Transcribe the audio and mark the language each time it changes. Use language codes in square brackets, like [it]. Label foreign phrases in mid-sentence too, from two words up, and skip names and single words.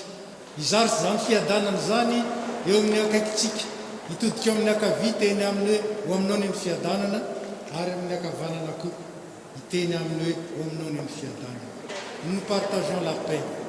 [mg] Izarotsy zany fiadanana zany eo amin'ny akaikitsika, hitodika eo amin'ny akavia teny amin'ny hoe ho aminao ny fiadanana, ary amin'ny akavanana koa hiteny amin'ny hoe ho aminao ny fiadanana. [fr] Nous partageons la paix.